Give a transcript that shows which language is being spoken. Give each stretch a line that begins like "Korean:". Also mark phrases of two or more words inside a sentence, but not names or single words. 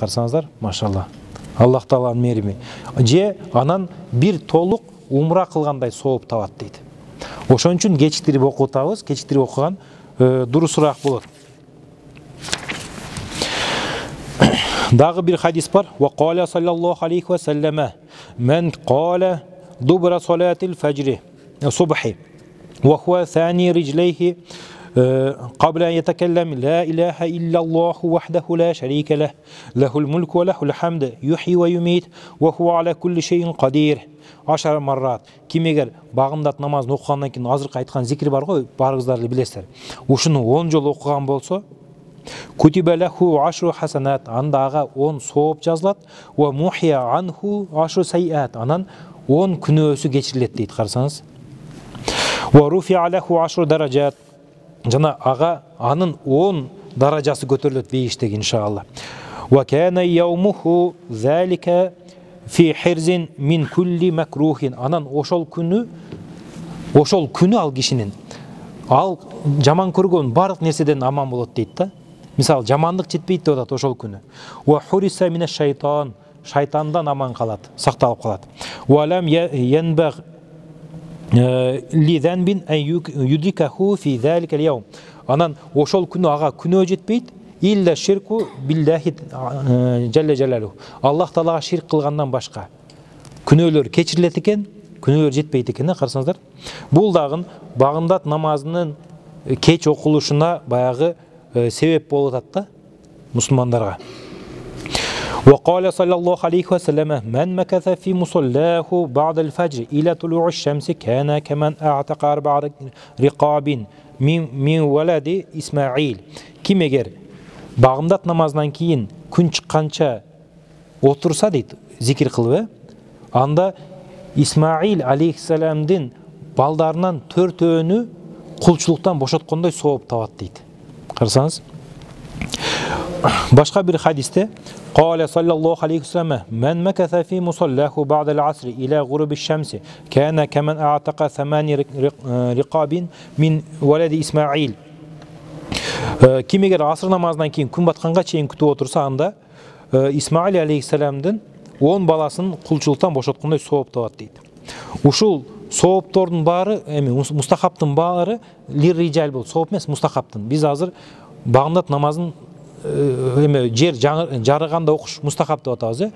Kyrgyz: Карасаңыздар, машалла. Аллах Тааланын мээрими. Же анан бир толук умра кылгандай сооп табат дейт. Ошон үчүн кечиктирип окутабыз, кечиктирип окуган дурусураак болот. Дагы бир хадис бар.
Arabic: وقال صلى الله عليه وسلم من قال دبر صلاة الفجر الصبح وهو ثان رجليه قبل أن يتكلم لا إله إلا الله وحده لا شريك له له الملك وله الحمد يحيي ويميت وهو على كل شيء قدير 10 مرات."
Kyrgyz: Ким эгер багымдат намазын окугандан кийин азыркы айткан зикир бар го, барыңыздар эле билесиздер. Ушуну 10 жолу окуган болсо,
Arabic: كتب له 10 حسنات,
Kyrgyz: анда ага 10 сооп жазылат,
Arabic: ومحي عنه 10 سيئات,
Kyrgyz: анан 10 күнөөсү кечирилет дейт. Карасаңыз.
Arabic: ورفع له 10 درجات,
Kyrgyz: жана ага анын 10 даражасы көтөрүлөт бейиштеги иншалла.
Arabic: وكان يومه ذلك في حرز من كل مكروه,
Kyrgyz: анан ошол күнү ал кишинин ал жаман көргөн бардык нерседен аман болот дейт да. Мисалы, жамандык жетпейт деп атат ошол күнү.
Arabic: وحرس من الشيطان,
Kyrgyz: шайтандан аман калат, сакталып калат.
Arabic: ولم ينبغ لذنب أن يدركه في ذلك اليوم,
Kyrgyz: анан ошол күнү ага күнөө жетпейт,
Arabic: إلا الشرك بالله جل جلاله,
Kyrgyz: Аллах Таалага ширк кылгандан башка күнөөлөр кечирилет экен, күнөөлөр жетпейт экен. Карасаңыздар, бул дагы багымдат намазынын кеч окулушуна баягы себеп болуп атат да мусулмандарга.
Arabic: وقال صلى الله عليه وسلم: من مكث في مصلاه بعد الفجر إلى طلوع الشمس كان كمن أعتق 4 رقاب من ولد إسماعيل.
Kyrgyz: Ким эгер багымдат намазынан кийин күн чыкканча отурса дейт, зикир кылып, анда Исмаил алейхиссаламдын балдарынан 4-өөнү кулчулуктан бошоткондой сооп табат дейт. Карасаңыз. Башка бир хадисте
Arabic: قال صلى الله عليه وسلم من مكث في مصلاه بعد العصر إلى غروب الشمس كان كمن أعتق 8 رقاب من ولد إسماعيل.
Kyrgyz: Ким эгер асыр намазынан кийин күн батканга чейин күтүп отурса, анда Исмаил алейхиссаламдын 10 баласын кулчулуктан бошоткондой сооп табат дейт. Ушул сооптордун баары, мустахабтын баары лирrijal болот. Сооп эмес, мустахабтын. Биз азыр багындат намазын жер жарыганда окуш мустахаб деп атабыз.